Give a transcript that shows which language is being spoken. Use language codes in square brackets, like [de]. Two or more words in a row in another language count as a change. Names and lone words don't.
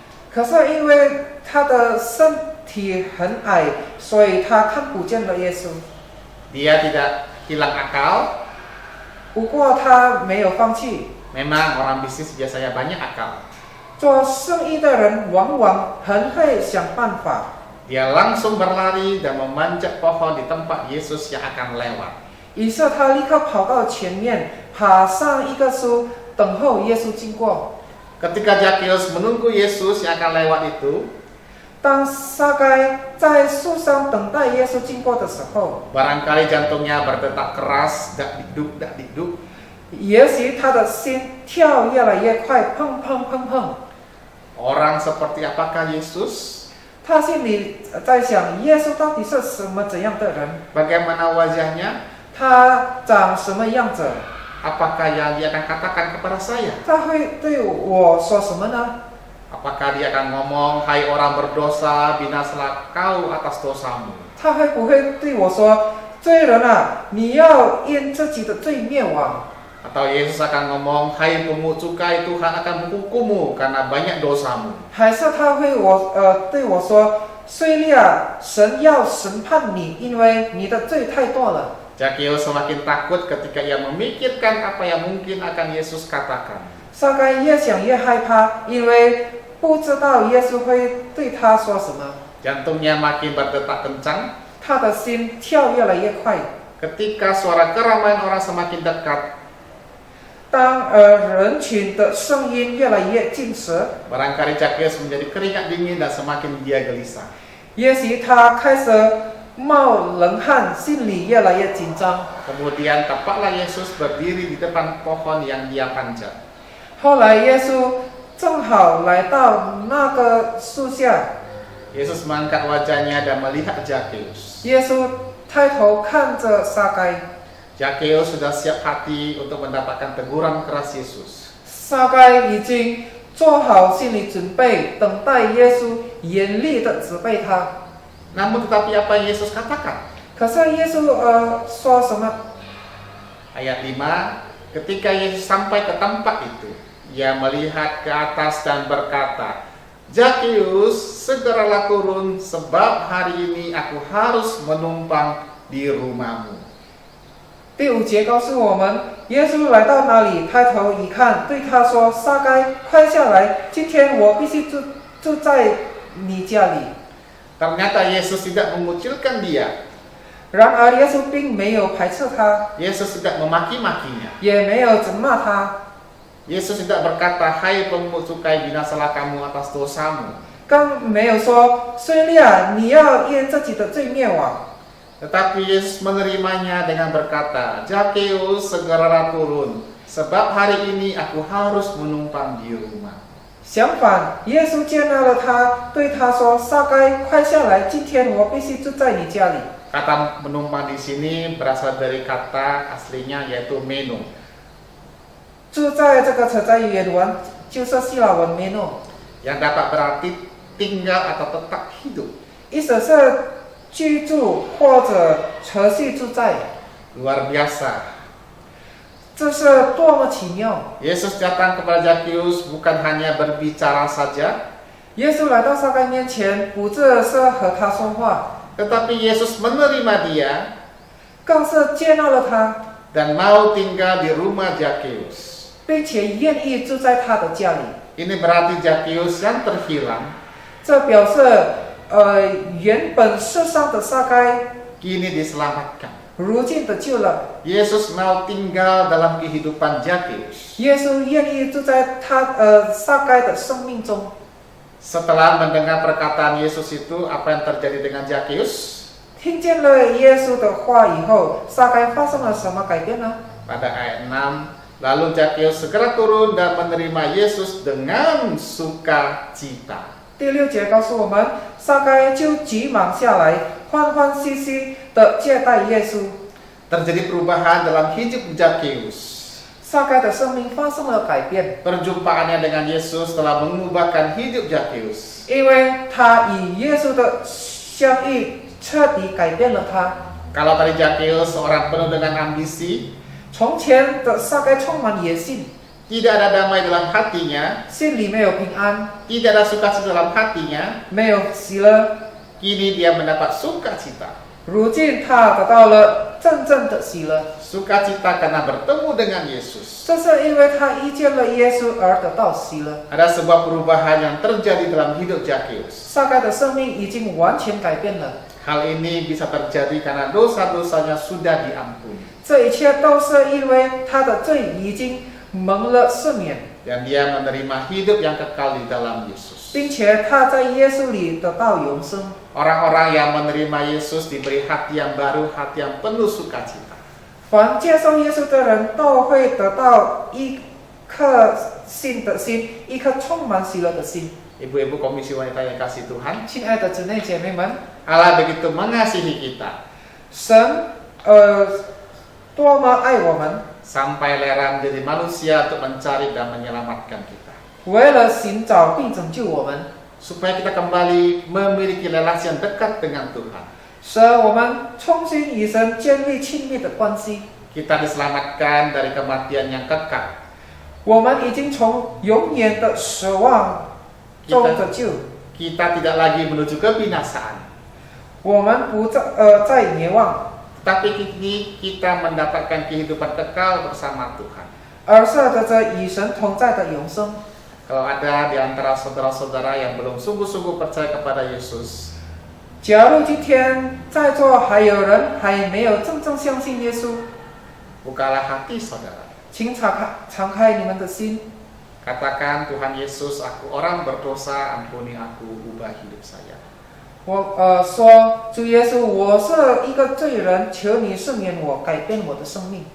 [zh] 可是因为他的身体很矮，所以他看不见了耶稣。 [id] Dia tidak hilang akal. [zh] 不过他没有放弃。 [id] Memang orang bisnis biasanya banyak akal. [zh] 做生意的人往往很会想办法。 [id] Dia langsung berlari dan memanjat pohon di tempat Yesus yang akan lewat. [zh] 于是他立刻跑到前面，爬上一个树，等候耶稣经过。 [id] Ketika Zakeus menunggu Yesus yang akan lewat itu, [zh] 当撒该在树上等待耶稣经过的时候， [id] barangkali jantungnya berdetak keras, dak dikduk, dak dikduk. [zh] 也许他的心跳越来越快，砰砰砰砰。 [id] Orang seperti apakah Yesus? [zh] 他心里在想，耶稣到底是什么怎样的人？ [id] Bagaimana wajahnya? [zh] 他长什么样子？ [id] Apakah yang dia akan katakan kepada saya? [zh] 他会对我说什么呢？ [id] Apakah dia akan ngomong, hai orang berdosa, binasalah kau atas dosamu? [zh] 他会不会对我说，罪人啊，你要因自己的罪灭亡？ [id] Atau Yesus akan ngomong, hai pemungut cukai, Tuhan akan menghukummu karena banyak dosamu? [zh] 还是他会对我说，税吏啊，神要审判你，因为你的罪太多了。 [id] Zakeus semakin takut ketika ia memikirkan apa yang mungkin akan Yesus katakan. [zh] 撒该越想越害怕，因为不知道耶稣会对他说什么。 [id] Jantungnya makin berdetak kencang. [zh] 他的心跳越来越快。 [id] Ketika suara keramaian orang semakin dekat, [zh] 当人群的声音越来越近时， [id] barangkali Zakeus menjadi keringat dingin dan semakin dia gelisah. [zh] 也许他开始冒冷汗，心里越来越紧张。 [id] Kemudian tepatlah Yesus berdiri di depan pohon yang dia panjat. [zh] 后来耶稣正好来到那个树下， [id] Yesus mengangkat wajahnya dan melihat Zakeus. [zh] 耶稣抬头看着撒该， [id] Zakeus sudah siap hati untuk mendapatkan teguran keras Yesus. [zh] 撒该已经做好心理准备，等待耶稣严厉的责备他。 [id] Namun tetapi apa yang Yesus katakan? [zh] 可是耶稣说什么？ [id] Ayat 5, ketika Yesus sampai ke tempat itu, ia melihat ke atas dan berkata, Zakeus, segeralah turun, sebab hari ini aku harus menumpang di rumahmu. [zh] 第5节告诉我们，耶稣来到那里，抬头一看，对他说：“撒该，快下来！今天我必须住在你家里。” [id] Ternyata Yesus tidak mengucilkan dia. [zh] 然而，耶稣并没有排斥他， [id] Yesus tidak memaki-makinya. [zh] 也没有责骂他， [id] Yesus tidak berkata, "Hai pemungut cukai, binasalah kamu atas dosamu." [zh] 更没有说：“虽然你要因自己的罪灭亡。” [id] Tetapi Yesus menerimanya dengan berkata, "Zakeus, segeralah turun, sebab hari ini aku harus menumpang di rumah." [zh] 相反，耶稣接纳了他，对他说：“撒该，快下来！今天我必须住在你家里。” [id] Kata menumpang di sini berasal dari kata aslinya yaitu meno. [zh] 住在这个词在原文就是希腊文 meno， [id] yang dapat berarti tinggal atau tetap hidup. [zh] 意思是居住或者持续住在。 [id] Luar biasa. [zh] 这是多么奇妙！ [id] Yesus datang kepada Zakeus bukan hanya berbicara saja, [zh] 耶稣来到撒该面前，不只是和他说话， [id] tetapi Yesus menerima dia [zh] 更是接纳了他， [id] dan mau tinggal di rumah Zakeus. [zh] 并且愿意住在他的家里。 [id] Ini berarti Zakeus yang terhilang [zh] 这表示，原本世上的撒该， [id] kini diselamatkan. [zh] 如今得救了。 [id] Yesus mau tinggal dalam kehidupan Zakeus. [zh] 耶稣愿意住在他撒该的生命中。 [id] Setelah mendengar perkataan Yesus itu, apa yang terjadi dengan Zakeus? [zh] 听见了耶稣的话以后，撒该发生了什么改变呢？ [id] Pada ayat 6, lalu Zakeus segera turun dan menerima Yesus dengan sukacita. [zh] 第6节告诉我们，撒该就急忙下来，欢欢喜喜地接待耶稣。 [id] Terjadi perubahan dalam hidup Zakeus. [zh] 撒该的生命发生了改变， [id] Perjumpaannya dengan Yesus telah mengubahkan hidup Zakeus. [zh] 因为他与耶稣的相遇彻底改变了他。 [id] Kalau tadi Zakeus seorang penuh dengan ambisi, [zh] 从前的撒该充满野心， [id] tidak ada damai dalam hatinya, [zh] 心里没有平安， [id] tidak ada sukacita dalam hatinya, [zh] 没有喜乐。 [id] kini dia mendapat sukacita. [zh] 如今他得到了真正的喜乐， [id] Sukacita karena bertemu dengan Yesus. [zh] 这是因为他遇见了耶稣而得到喜乐。 [id] Ada sebuah perubahan yang terjadi dalam hidup Zakeus. [zh] 撒该的生命已经完全改变了， [id] Hal ini bisa terjadi karena dosa-dosanya sudah diampuni. [zh] 这一切都是因为他的罪已经蒙了赦免， [id] Dan dia menerima hidup yang kekal di dalam Yesus. [zh] 并且他在耶稣里得到永生。 [id] Orang-orang yang menerima Yesus diberi hati yang baru, hati yang penuh sukacita. [zh] 凡接受耶稣的人都会得到一颗新的心，一颗充满喜乐的心。 [id] Ibu-ibu komisi wanita yang kasih Tuhan, [zh] 亲爱的姊妹姐妹们， [id] Allah begitu mengasihi kita [zh] 神多么爱我们， [id] sampai rela menjadi manusia untuk mencari dan menyelamatkan kita. [zh] 为了寻找并拯救我们， [id] Supaya kita kembali memiliki relasi yang dekat dengan Tuhan. [zh] 使我们重新与神建立亲密的关系。 [id] Kita diselamatkan dari kematian yang kekal. [zh] 我们已经从永远的死亡中得救， [id] Kita tidak lagi menuju kebinasaan. [zh] 我们不再灭亡， [id] Tapi kini kita mendapatkan kehidupan kekal bersama Tuhan. [zh] 而是得着与神同在的永生。 [id] Kalau ada di antara saudara-saudara yang belum sungguh-sungguh percaya kepada Yesus, [zh] 假如今天在座还有人还没有真正相信耶稣， [id] bukalah hati saudara. [zh] 请敞开你们的心， [id] Katakan, Tuhan Yesus, aku orang berdosa, ampuni aku, ubah hidup saya. [zh] 我说主耶稣，我是一个罪人，求你赦免我，改变我的生命。